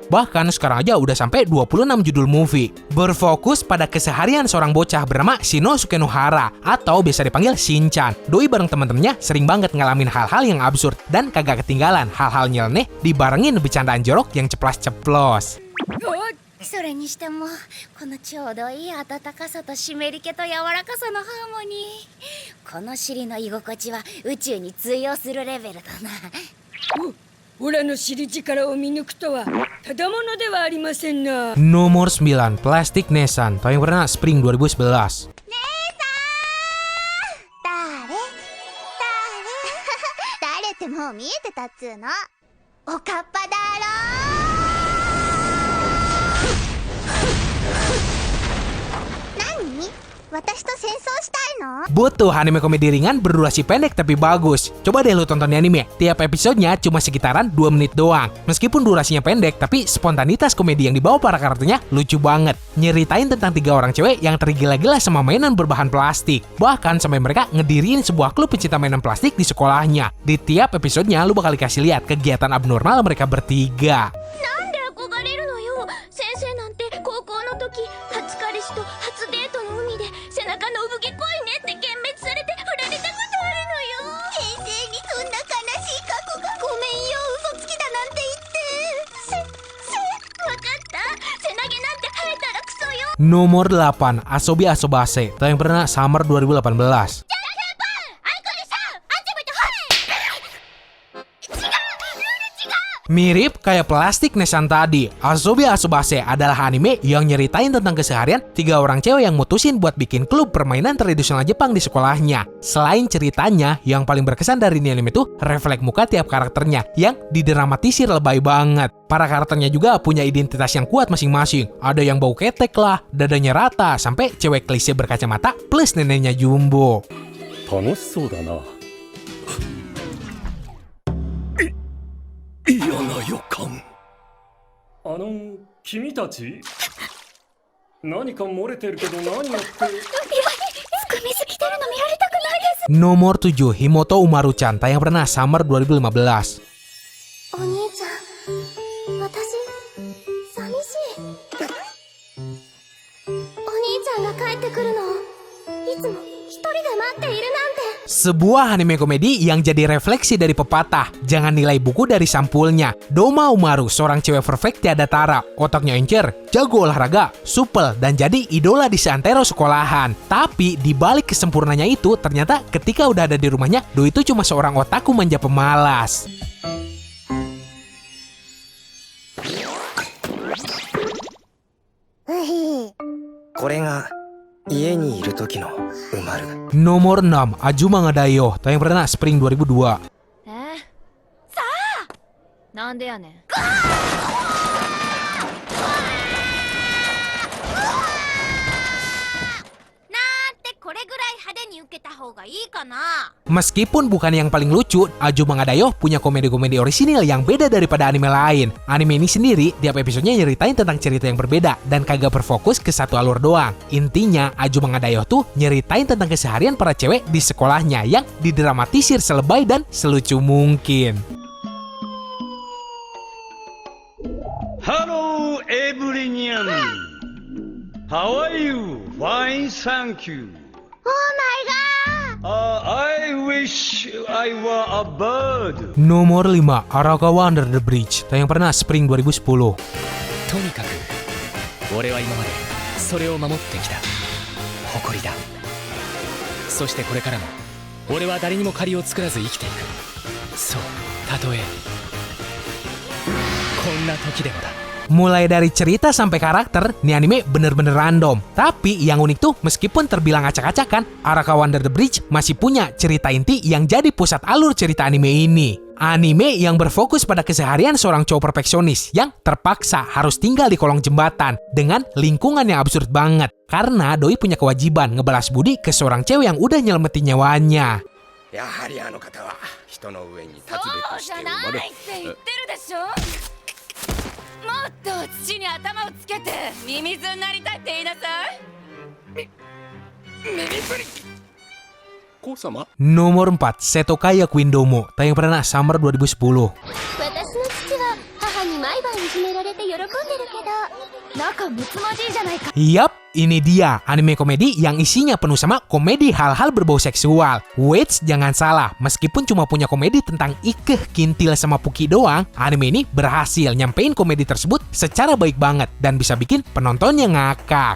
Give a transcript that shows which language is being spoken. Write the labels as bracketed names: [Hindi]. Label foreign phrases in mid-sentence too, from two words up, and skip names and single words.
[Indonesian] Bahkan sekarang aja udah sampai 26 judul movie. Berfokus pada keseharian seorang bocah bernama Shinosuke Nohara atau biasa dipanggil Shinchan. Doi bareng temen-temennya sering banget ngalamin hal-hal yang absurd dan kagak ketinggalan hal-hal nyeleneh dibarengin bercandaan jorok yang ceplas-ceplos. [Japanese] それにしてもこのちょうどいい温かさと湿り気と柔らかさのハーモニー、この尻の居心地は宇宙に通用するレベルだな。オラの尻力を見抜くとはただものではありませんな。 [Indonesian] Nomor 9, Plastic Nesan tayang pernah Spring 2011. [Japanese] 誰ってもう見えてたっつーの。おかっぱだろ。何？私と戦争したいの？ [Indonesian] Butuh anime komedi ringan berdurasi pendek tapi bagus. Coba deh lu tonton di anime. Tiap episodenya cuma sekitaran 2 menit doang. Meskipun durasinya pendek, tapi spontanitas komedi yang dibawa para karakternya lucu banget. Nyeritain tentang 3 orang cewek yang tergila-gila sama mainan berbahan plastik. Bahkan sampai mereka ngediriin sebuah klub pencinta mainan plastik di sekolahnya. Di tiap episodenya lu bakal dikasih lihat kegiatan abnormal mereka bertiga. [Japanese] なんで憧れるのよ。先生なんて高校の時初彼氏と初デートの海で背中の産毛濃いねって幻滅されて振られたことあるのよ。先生にそんな悲しい過去が。ごめんよ、嘘つきだなんて言って。わかった。背投げなんて生えたらクソよ。 [Indonesian] Nomor 8, Asobi Asobase tayang pernah Summer 2018. Mirip kayak Plastic Nesan tadi, Asobi Asobase adalah anime yang nyeritain tentang keseharian 3 orang cewek yang mutusin buat bikin klub permainan tradisional Jepang di sekolahnya. Selain ceritanya, yang paling berkesan dari ini anime tuh refleks muka tiap karakternya yang didramatisir lebay banget. Para karakternya juga punya identitas yang kuat masing-masing. Ada yang bau ketek lah, dadanya rata, sampai cewek klise berkacamata plus neneknya jumbo. [Japanese] 楽しそうだな。嫌な予感。君たち何か漏れてるけど何やって。含みすぎてるの見られたくないです。 [Indonesian] Nomor 7, Himoto Umaru-chan tayang pernah Summer 2015. [Japanese] お兄ちゃん、私寂しい。お兄ちゃんが帰ってくるのをいつも一人で待っているなんて。 [Indonesian] Sebuah anime komedi yang jadi refleksi dari pepatah, jangan nilai buku dari sampulnya. Doma Umaru, seorang cewek perfect tiada tara, otaknya encer, jago olahraga, supel, dan jadi idola di seantero sekolahan. Tapi di balik kesempurnanya itu, ternyata ketika udah ada di rumahnya, Doi itu cuma seorang otaku manja pemalas. Nomor 6, Azuma ga Daioh tayang pernah Spring 2002. [Japanese] さあ、なんでやねん。これぐらい派手に受けた方がいいかな。 [Indonesian] Meskipun bukan yang paling lucu, Azuma ga Daioh punya komedi-komedi orisinil yang beda daripada anime lain. Anime ini sendiri, tiap episodenya nyeritain tentang cerita yang berbeda dan kagak berfokus ke satu alur doang. Intinya, Azuma ga Daioh tuh nyeritain tentang keseharian para cewek di sekolahnya yang didramatisir selebay dan selucu mungkin. [English] Halo everyone. How are you? Fine, thank you. Oh my god! I wish I were a bird. [Indonesian] Nomor 5, Arakawa Under the Bridge, tayang pernah Spring 2010. [Japanese] とにかく俺は今までそれを守ってきた誇りだ。そしてこれからも俺は誰にも借りを作らず生きていく。そう、たとえこんな時でもだ。 [Indonesian] Mulai dari cerita sampai karakter, nih anime bener-bener random. Tapi yang unik tuh, meskipun terbilang acak-acakan, Arakawa Under the Bridge masih punya cerita inti yang jadi pusat alur cerita anime ini. Anime yang berfokus pada keseharian seorang cowok perfeksionis yang terpaksa harus tinggal di kolong jembatan dengan lingkungan yang absurd banget. Karena doi punya kewajiban ngebalas budi ke seorang cewek yang udah nyelamatin nyawanya. [Japanese] やはりあの方は人の上に立つべくしてそうじゃな生まれいって言ってるでしょ。もっと土に頭をつけてミミズになりたいって言いなさい。子様 [Indonesian] Nomor 4, Setokaya Quindomo, tayang pernah Summer 2010. [Japanese] 私の父は母に毎晩いじめられて喜んでるけど仲睦まじいじゃないか。 [Indonesian] Yap, ini dia anime komedi yang isinya penuh sama komedi hal-hal berbau seksual. Wait, jangan salah, meskipun cuma punya komedi tentang Ikeh, Kintil, sama Puki doang, anime ini berhasil nyampein komedi tersebut secara baik banget dan bisa bikin penontonnya ngakak.